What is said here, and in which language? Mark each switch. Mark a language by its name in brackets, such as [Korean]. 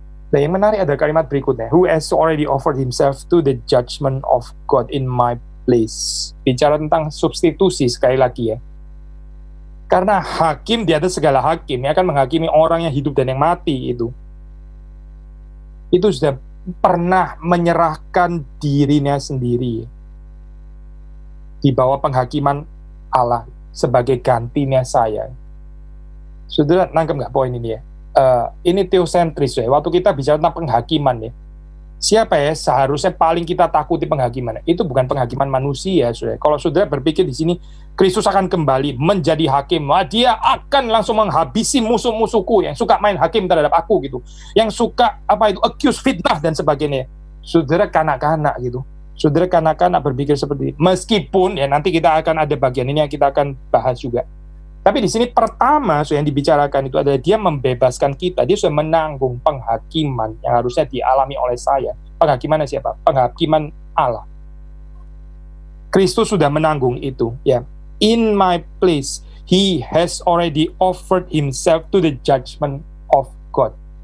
[Indonesian] Dan yang menarik ada kalimat berikutnya, [English] who has already offered himself to the judgment of God in my place. [Indonesian] Bicara tentang substitusi sekali lagi ya. Karena hakim di atas segala hakim yang akan menghakimi orang yang hidup dan yang mati itu sudah pernah menyerahkan dirinya sendiri di bawah penghakiman Allah sebagai gantinya saya. Saudara nangkep nggak poin ini ya? Ini teosentris ya. Waktu kita bicara tentang penghakiman ya, siapa ya seharusnya paling kita takuti penghakiman? Itu bukan penghakiman manusia, saudara. Kalau saudara berpikir di sini Kristus akan kembali menjadi hakim, dia akan langsung menghabisi musuh-musuhku yang suka main hakim terhadap aku gitu, yang suka accuse, fitnah dan sebagainya. Saudara kanak-kanak gitu. Saudara kanak-kanak berpikir seperti ini. Meskipun ya nanti kita akan ada bagian ini yang kita akan bahas juga. Tapi di sini pertama yang dibicarakan itu adalah dia membebaskan kita. Dia sudah menanggung penghakiman yang harusnya dialami oleh saya. Penghakiman siapa? Penghakiman Allah. Kristus sudah menanggung itu. [English] Ya, in my place, he has already offered himself to the judgment of God.